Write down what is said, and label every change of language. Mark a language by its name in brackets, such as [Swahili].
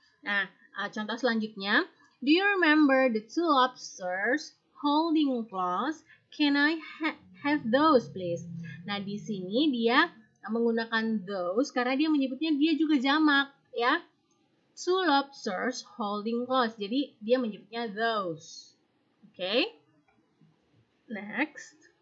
[Indonesian] Nah, contoh selanjutnya. [English] Do you remember the two lobsters holding claws? Can I have those, please? [Indonesian] Nah, di sini dia menggunakan those karena dia menyebutnya dia juga jamak, ya. [English] Two lobsters holding claws. [Indonesian] Jadi dia menyebutnya those. Oke. [English] Next.